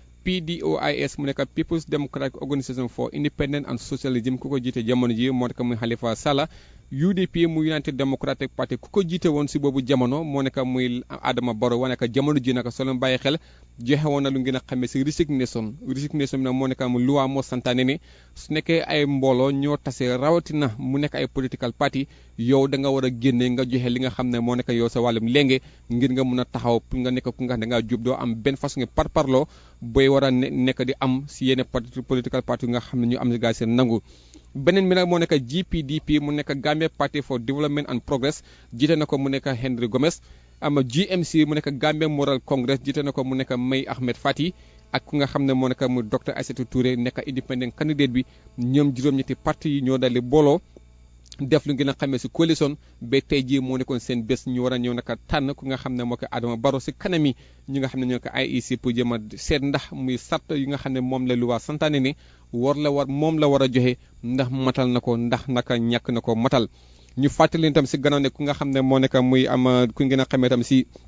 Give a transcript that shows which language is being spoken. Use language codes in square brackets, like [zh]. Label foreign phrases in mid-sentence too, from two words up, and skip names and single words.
[wo] PDOIS mu nekk People's Democratic Organisation for Independence and Socialism ku ko jiite jamono ji moo nekk muy Halifa Sallah UDP mu United Democratic Party ku ko jiite woon si boobu jamono moo nekk muy Adama Barrow wane ka jamono ji naka soo leen bàyyi xel joxe woon na lu ngeen a xamee si resignation bi nag moo nekk mu loi moo santaane ne su nekkee ay mbooloo ñoo tase rawatina mu nekk ay [en] political party [wo] yow da nga war a génne nga joxe li nga xam ne moo nekk yow sa wàllum léenge ngir nga mun a taxaw pour nga nekk ku nga xam ne da ngaa jub doo am benn façon par parloo booy war a nekk di am si yenn [en] political party [wo] nga xam ne ñu am si gaa seen nangu. beneen bi nag moo nekk GPDP mu nekk Gambia Party for Development and Progress jiite na ko mu nekk Henry Gomez ama GMC mu nekk Gambia Moral Congress jiite na ko mu nekk May Ahmed Fati ak ku nga xam ne moo nekk mu Dr Aïssatou Touré nekk [en] independent candidate [wo] bi ñoom juróom-ñetti parti yi ñoo daldi booloo def lu ngeen a xamee si coalition ba tey jii moo nekkoon seen bés ñu war a ñëw naka tànn ku nga xam ne moo ko Adama Barrow si kanam yi ñi nga xam ne ñoo ko IEC pour jëm a seet ndax muy sart yi nga xam ne moom la luwaa santaane ni moom la war a joxe ndax matal na ko ndax naka ñàkk na ko matal ñu fàttali itam si gannaaw ne ku nga xam ne moo nekk muy am ku ngeen a xamee itam si